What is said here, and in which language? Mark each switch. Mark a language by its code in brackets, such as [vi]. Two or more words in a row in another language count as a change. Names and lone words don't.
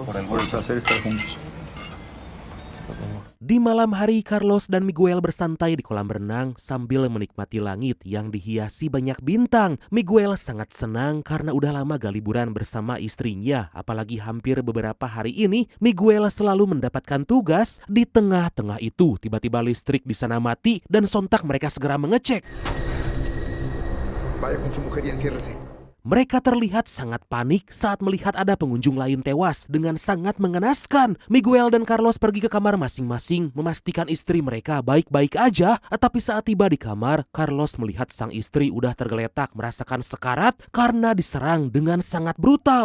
[id] Di malam hari, Carlos dan Miguel bersantai di kolam renang sambil menikmati langit yang dihiasi banyak bintang. Miguel sangat senang karena udah lama gak liburan bersama istrinya. Apalagi hampir beberapa hari ini, Miguel selalu mendapatkan tugas. Di tengah-tengah itu, tiba-tiba listrik di sana mati dan sontak mereka segera mengecek. [es] Vaya con su mujer y enciérrese. [id] Mereka terlihat sangat panik saat melihat ada pengunjung lain tewas dengan sangat mengenaskan. Miguel dan Carlos pergi ke kamar masing-masing memastikan istri mereka baik-baik aja. Tapi saat tiba di kamar, Carlos melihat sang istri udah tergeletak merasakan sekarat karena diserang dengan sangat brutal.